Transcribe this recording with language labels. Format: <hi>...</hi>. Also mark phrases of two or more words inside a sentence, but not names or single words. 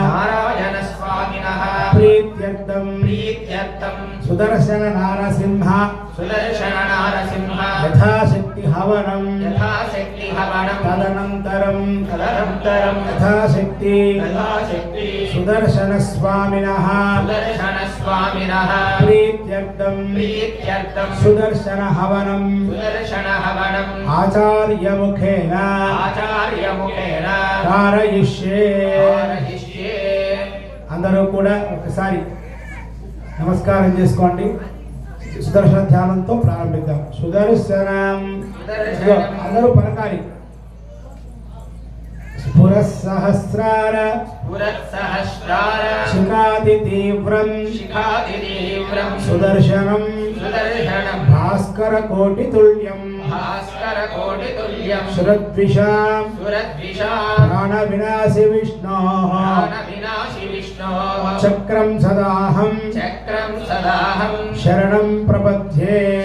<sa>प्रीत्यर्थम् सुदर्शन नारसिंह यथाशक्ति हवनम् तदनन्तरम् यथाशक्ति सुदर्शन स्वामिनः प्रीत्यर्थम् सुदर्शन हवनम् आचार्य मुखेन कारयिष्ये</sa> <te>అందరూ కూడా ఒకసారి నమస్కారం చేసుకోండి. సుదర్శన ధ్యానంతో ప్రారంభిద్దాం. సుదర్శనం అందరూ పలకాలి.</te> <sa>స్ఫురస్సహస్రార శిఖాది తీవ్రం సుదర్శనం భాస్కర కోటి తుల్యం సురద్విషాం ప్రాణ వినాశి విష్ణోః చక్రం సదాహం శరణం ప్రపద్యే.</sa>